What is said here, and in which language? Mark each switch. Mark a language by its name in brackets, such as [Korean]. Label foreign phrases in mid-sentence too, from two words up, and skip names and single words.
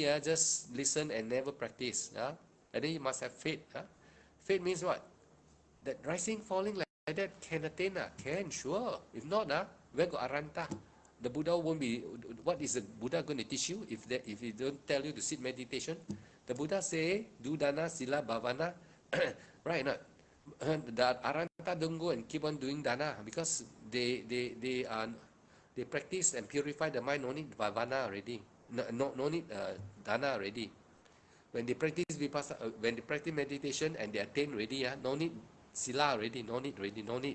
[English] Just listen and never practice. And then you must have faith. Faith means what? That rising, falling like that can attain. Can, sure. If not, where got aranta? The Buddha won't be. What is the Buddha going to teach you if he don't tell you to sit meditation? The Buddha say do [Pali] dana, sila, bhavana, [English] right? Not the aranta don't go and keep on doing dana because they practice and purify the mind. No need bhavana already. No need dana already. When they practice vipassana, when they practice meditation and they attain already, no need sila already, no need already, no need.